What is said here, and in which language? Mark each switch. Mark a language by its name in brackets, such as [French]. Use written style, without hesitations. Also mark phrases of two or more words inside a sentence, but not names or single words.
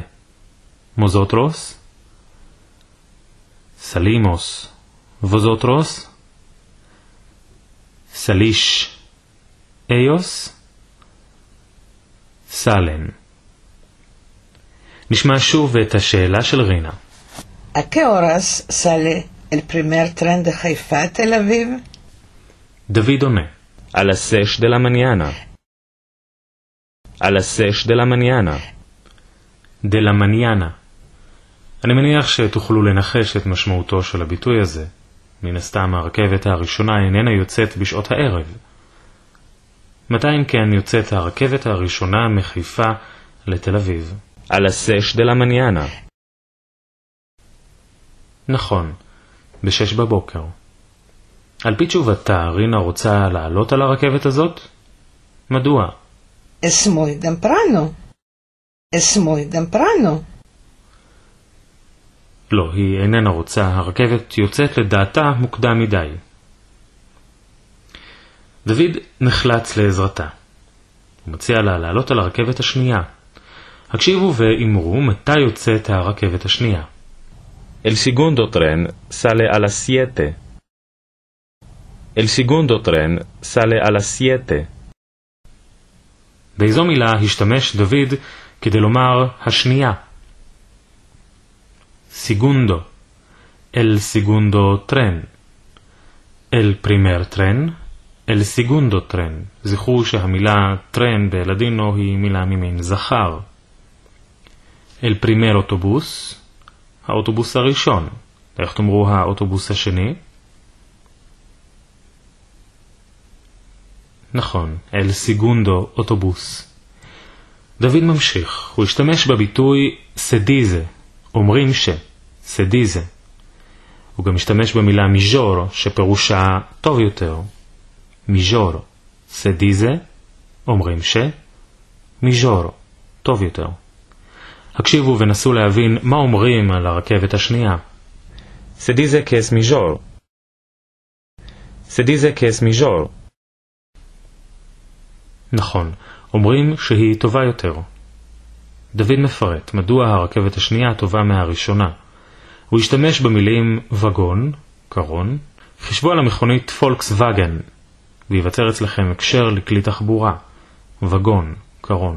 [Ladino] מוזוטרוס סלימוס. ווזוטרוס סליש. איוס סלן. [Hebrew] נשמע שוב את השאלה של רינה. [Ladino] ¿A qué horas sale el primer tren de Haifa a Tel Aviv? [Hebrew] דוד עונה. [Ladino] A las 6 de la mañana. A las 6 de la mañana. דלה מניאנה. [Hebrew] אני מניח שתוכלו לנחש את משמעותו של הביטוי הזה. מן הסתם הרכבת הראשונה איננה יוצאת בשעות הערב. מתי אם כן יוצאת הרכבת הראשונה מחיפה לתל אביב? [Ladino] A las 6 de la mañana. [Hebrew] נכון, ב-6 בבוקר. על פי תשובתה, רינה רוצה לעלות על הרכבת הזאת? מדוע? [Ladino] Es muy temprano. Es muy temprano. [Hebrew] לא, היא איננה רוצה. הרכבת יוצאת לדעתה מוקדם מדי. דוד נחלץ לעזרתה. הוא מציע לה לעלות על הרכבת השנייה. הקשיבו ואמרו מתי יוצאת הרכבת השנייה. [Ladino] El segundo tren sale a las 7. El segundo tren sale a las 7. [Hebrew] באיזו מילה השתמש דוד כדי לומר השנייה? [Ladino] segundo, el segundo tren. el primer tren, el segundo tren. [Hebrew] זכרו שהמילה טרן בלדינו היא מילה ממין זכר. [Ladino] el primer [Hebrew] אוטובוס, האוטובוס הראשון. איך תאמרו האוטובוס השני? נכון, [Ladino] el segundo אוטובוס. [Hebrew] דוד ממשיך, הוא השתמש בביטוי סדיזה, אומרים ש, סדיזה. הוא גם השתמש במילה מיז'ור, שפירושה טוב יותר. [Ladino] מיז'ור, סדיזה, [Hebrew] אומרים ש, מיז'ור, טוב יותר. הקשיבו ונסו להבין מה אומרים על הרכבת השנייה. [Ladino] Se dice que es mejor. Se dice que es mejor. [Hebrew] נכון, אומרים שהיא טובה יותר. דוד מפרט מדוע הרכבת השנייה טובה מהראשונה. הוא השתמש במילים וגון, קרון, חישבו על המכונית פולקסווגן, ויוותר אצלכם הקשר לכלי תחבורה, וגון, קרון.